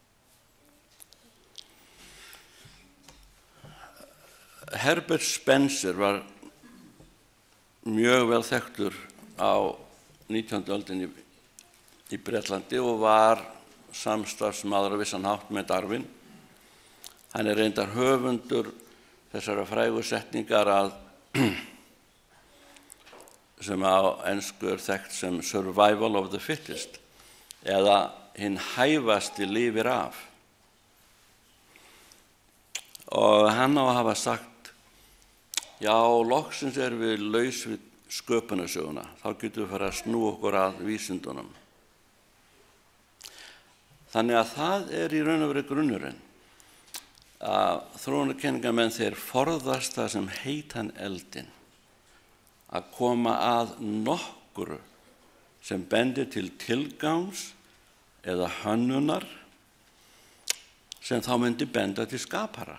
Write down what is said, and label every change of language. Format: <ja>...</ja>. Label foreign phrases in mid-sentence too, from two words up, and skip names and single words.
<is>Herbert Spencer var mjög vel þekktur á 19. öldinni í Bretlandi og var samstarfsmaður á vissan hátt með Darwin. Hann er reyndar höfundur þessara frægu setningar sem á ensku er þekkt sem</is> <en>survival of the fittest,</en> <is>eða hinn hæfasti lifir af. Og hann á að hafa sagt, já, loksins erum við laus við sköpunarsöguna, þá getum við fara að snúa okkur að vísindunum. Þannig að það er í raun og veru grunnurinn að þróunarkenningamenn þeir forðast það sem heitan eldinn, að koma að nokkru sem bendir til tilgangs eða hönnunar sem þá myndi benda til skapara.</is>